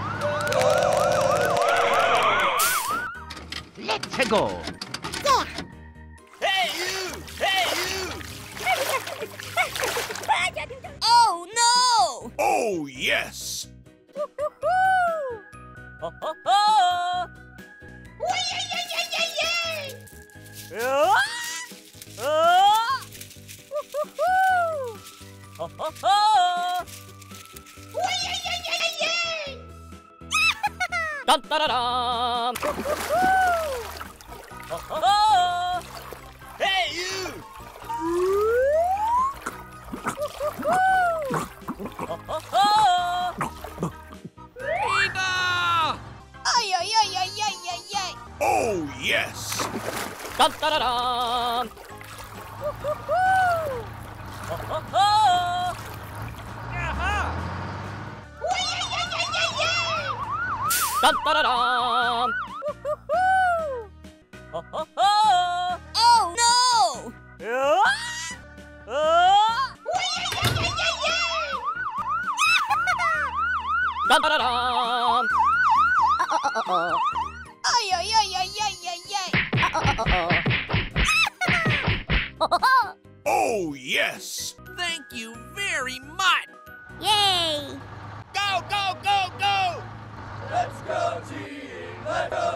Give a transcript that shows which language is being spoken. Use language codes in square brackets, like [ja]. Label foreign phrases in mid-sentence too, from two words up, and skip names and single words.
[en] Let's go. Hey, you! Hey, you! Oh, no. Oh, yes! Woohoo! Ho ho ho! Woohoo! Ho ho ho! Dun da da dum. Ho ho ho! Hey, you! Ho ho ho! Pizza! Ay, ay, ay, ay, ay, ay, ay. Oh, yes! Dun da da dum. Woohoo! Ho ho ho! Aha! Dun da da dum. Woohoo! Ho ho ho! Oh, no. Dun da da dum. Ay, ay, ay, ay, ay, ay, ay. Oh, yes! Thank you very much! Yay. Go, go, go, go! Let's go, team! Let's go!